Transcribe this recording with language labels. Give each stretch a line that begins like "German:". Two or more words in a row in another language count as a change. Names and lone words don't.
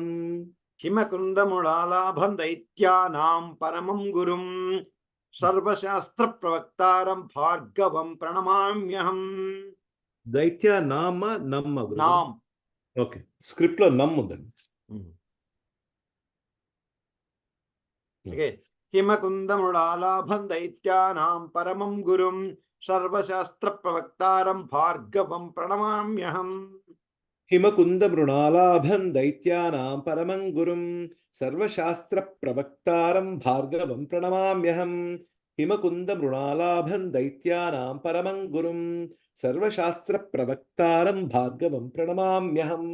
Sanskrit: హిమకుంద మృణాలాభం దైత్యానాం పరమం గురుం. సర్వశాస్త్ర ప్రవక్తారం భార్గవం ప్రణమామ్యహం.
Telugu: దైత్య నామ నమ్మ గురు. నాం. ఓకే, స్క్రిప్ట్ లో నమ్ముందండి.
English: Again,
Sanskrit: हिमकुन्दमृणालाभं दैत्यानां परमं गुरुं सर्वशास्त्रप्रवक्तारं भार्गवं प्रणमाम्यहम् हिमकुन्दमृणालाभं दैत्यानां परमं गुरुं सर्वशास्त्रप्रवक्तारं भार्गवं प्रणमाम्यहम् हिमकुन्दमृणालाभं दैत्यानां परमं गुरुं सर्वशास्त्रप्रवक्तारं भार्गवं प्रणमाम्यहम्